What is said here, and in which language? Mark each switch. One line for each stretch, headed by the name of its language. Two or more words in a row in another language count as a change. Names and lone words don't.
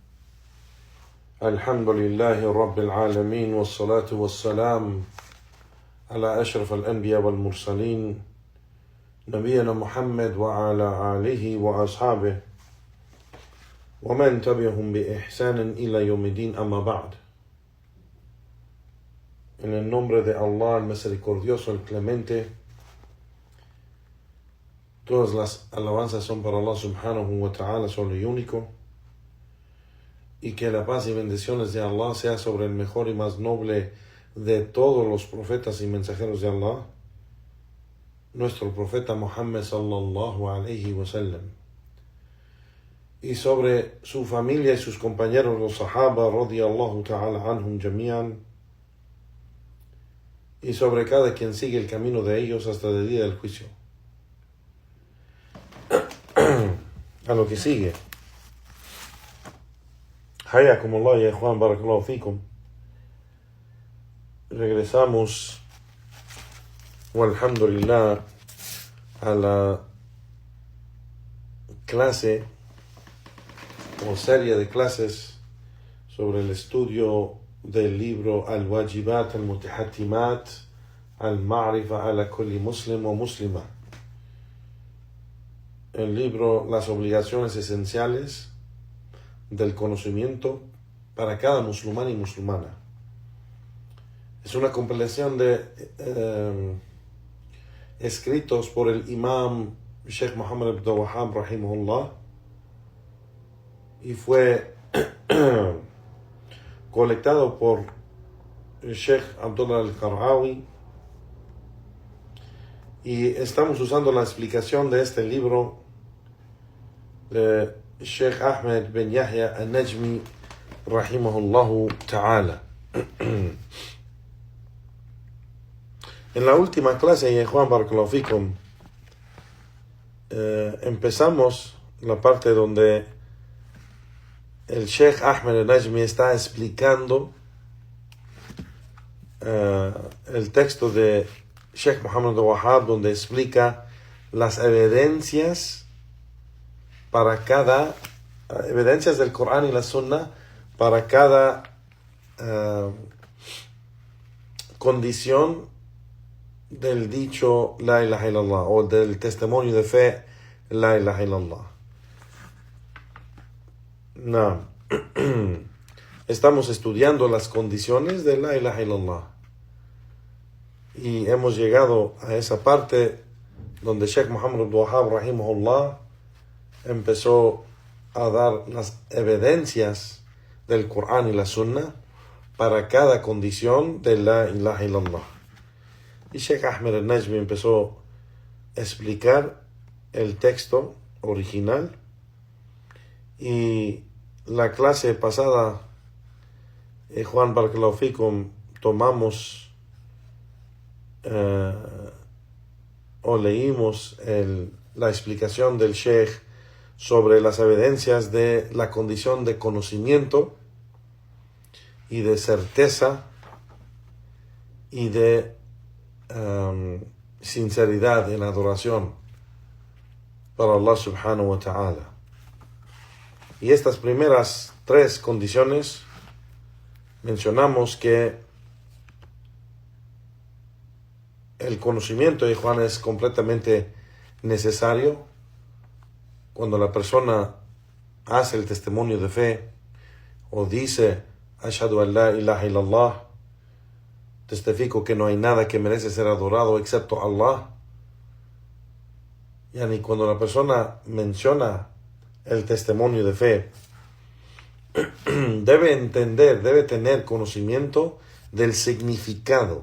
Arabic: الحمد لله رب العالمين، والصلاة والسلام على أشرف الأنبياء والمرسلين نبينا محمد وعلى آله وأصحابه ومن تبعهم بإحسان إلى يوم الدين. أما بعد.
Spanish: En el nombre de Allah, el misericordioso, el clemente, todas las alabanzas son para Allah
Arabic: سبحانه وتعالى,
Spanish: solo y único, y que la paz y bendiciones de Allah sea sobre el mejor y más noble de todos los profetas y mensajeros de Allah, nuestro profeta Muhammad
Arabic: صلى الله عليه وسلم,
Spanish: y sobre su familia y sus compañeros, los sahaba
Arabic: رضي الله تعالى عنهم جميعا,
Spanish: y sobre cada quien sigue el camino de ellos hasta el día del juicio. A lo que sigue.
Arabic: حياكم الله يا Juan, بارك الله فيكم.
Spanish: Regresamos, walhamdulillah, a la clase o serie de clases sobre el estudio del libro Al-Wajibat Al-Mutahatimat Al-Ma'rifa ala kulli muslim o muslima. El libro Las obligaciones esenciales del conocimiento para cada musulmán y musulmana. Es una compilación de escritos por el imam Sheikh Muhammad ibn Abdul Wahhab rahimahullah, y fue colectado por el Sheikh Abdullah al-Qar'awi, y estamos usando la explicación de este libro de Sheikh Ahmed bin Yahya al-Najmi
Arabic: رحمه الله تعالى.
Spanish: En la última clase, Juan
Arabic: بارك الله فيكم,
Spanish: empezamos la parte donde el Sheikh Ahmed al-Najmi está explicando el texto de Sheikh Muhammad Abdul Wahhab, donde explica las evidencias evidencias del Corán y la Sunna para cada condición del dicho
Arabic: لا إله إلا الله
Spanish: o del testimonio de fe
Arabic: لا إله إلا الله.
Spanish: No. Estamos estudiando las condiciones de
Arabic: لا إله إلا الله
Spanish: y hemos llegado a esa parte donde Sheikh Muhammad Abdul Wahhab rahimahullah empezó a dar las evidencias del Corán y la Sunna para cada condición de
Arabic: لا إله إلا الله.
Spanish: Y Sheikh Ahmed al-Najmi empezó a explicar el texto original, y la clase pasada, Juan
Arabic: بارك الله فيكم,
Spanish: tomamos o leímos la explicación del Sheikh sobre las evidencias de la condición de conocimiento y de certeza y de sinceridad en adoración para Allah
Arabic: سبحانه وتعالى.
Spanish: Y estas primeras tres condiciones mencionamos que el conocimiento de Juan es completamente necesario cuando la persona hace el testimonio de fe o dice
Arabic: أشهد أن لا إله إلا الله,
Spanish: testifico que no hay nada que merece ser adorado excepto Allah. Y cuando la persona menciona el testimonio de fe, debe entender, debe tener conocimiento del significado.